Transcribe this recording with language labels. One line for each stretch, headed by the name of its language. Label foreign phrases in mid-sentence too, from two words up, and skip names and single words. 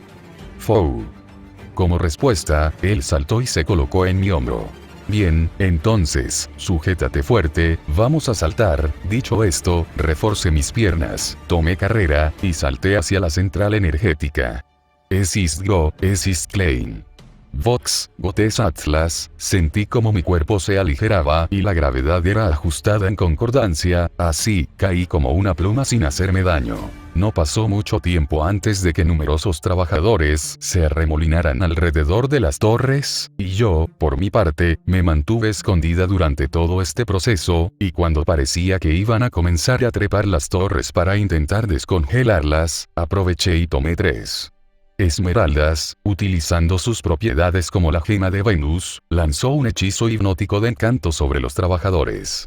Spanish: Fou. Como respuesta, él saltó y se colocó en mi hombro. Bien, entonces, sujétate fuerte, vamos a saltar. Dicho esto, reforcé mis piernas, tomé carrera, y salté hacia la central energética. Es ist go, es ist klein. Vox, Gotes Atlas, sentí como mi cuerpo se aligeraba y la gravedad era ajustada en concordancia, así, caí como una pluma sin hacerme daño. No pasó mucho tiempo antes de que numerosos trabajadores se arremolinaran alrededor de las torres, y yo, por mi parte, me mantuve escondida durante todo este proceso, y cuando parecía que iban a comenzar a trepar las torres para intentar descongelarlas, aproveché y tomé 3 esmeraldas, utilizando sus propiedades como la gema de Venus, lanzó un hechizo hipnótico de encanto sobre los trabajadores.